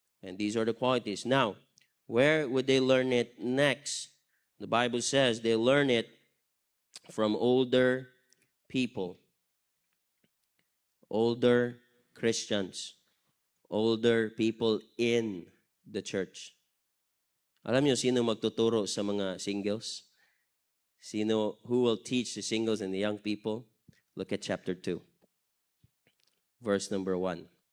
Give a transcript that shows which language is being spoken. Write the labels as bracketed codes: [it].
[en] And these are the qualities. Now, where would they learn it next? The Bible says they learn it from older people, older Christians, older people in the church. [tl] Alam niyo sino magtuturo sa mga singles? [en] Who will teach the singles and the young people? Look at chapter 2, verse number 1.